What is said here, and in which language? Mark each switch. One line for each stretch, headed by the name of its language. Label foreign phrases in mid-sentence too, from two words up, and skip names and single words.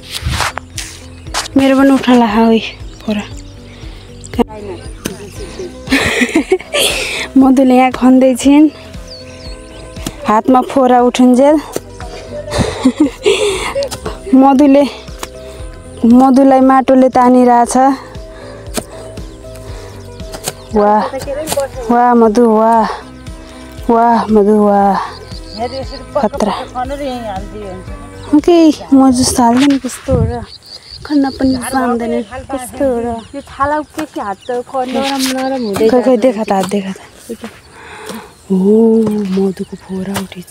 Nepali: मेरो पनि उठ्न लाग्यो है फोरा। मधुले यहाँ खन्दैछिन्। हातमा फोरा उठुन्जेल मधुलाई माटोले तानिरहेछ। वाह वाह मधु वाह वाह मधु वाह खतरा। ओके म जस्तो हाल्दैन कस्तो हो र। खन्न पनि पाउँदैन कस्तो हो र। यो छाला के हात त नरम नरम हुँदै खै देखा त हात देखा त। हो मधुको फोरा उठेछ।